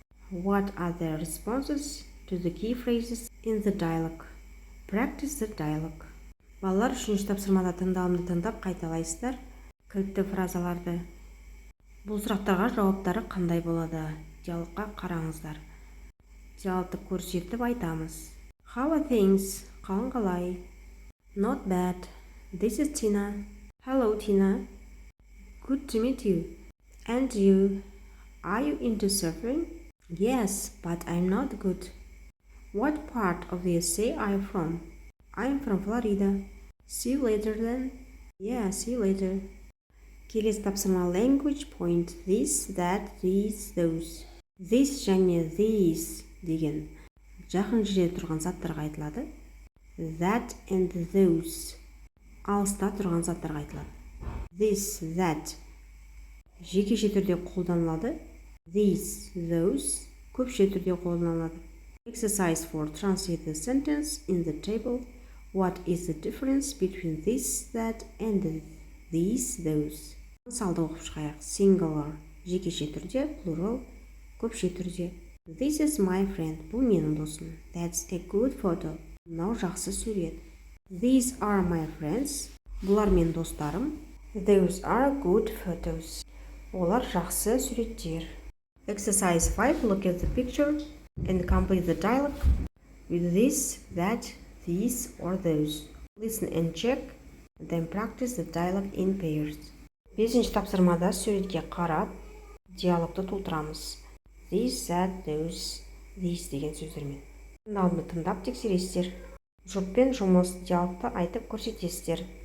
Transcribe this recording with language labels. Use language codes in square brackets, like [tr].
[en] What are the responses to the key phrases in the dialogue? Practice the dialogue. [kk] Балалар үшінші тапсырмада тыңдалымды тыңдап қайталайсыздар. Кілтті фразаларды. Бұл сұрақтарға жауаптары қандай болады? Диалогқа қараңыздар. Диалогты көрсетіп айтамыз. [en] How are things? [kk] Қалың қалай? [en] Not bad. This is Tina. Hello, Tina. Good to meet you. And you? Are you into surfing? Yes, but I'm not good. What part of the USA are you from? I'm from Florida. See you later then. Yeah, see you later. [kk] Келесі тапсырма [en] language point this, that, these, those. [kk] This және these деген жақын жерде тұрған заттарға айтылады. That and those алыста тұрған заттарға айтылады. This, that жекеше түрде қолданылады. These, those көпше түрде қолданылады. [en] Exercise 4. Translate the sentence in the table. What is the difference between this, that and these, those? [kk] Мысалды оқып шығайық. Singular жекеше түрде, plural көпше түрде. [en] This is my friend. [kk] Бұл менің досым. [en] That's a good photo. [kk] Мынау жақсы сурет. [en] These are my friends. [kk] Бұлар мен достарым. [en] Those are good photos. [kk] Олар жақсы суреттер. [en] Exercise 5. Look at the picture and complete the dialogue with this, that, these or those. Listen and check, then practice the dialogue in pairs. [kk] Бесінші тапсырмада суретке қарап, диалогты толтырамыз. This, that, those, these деген сөздермен. Тыңдалымды тыңдап тексересіздер. Жұппен жұмыс диалогты айтып көрсетесіздер.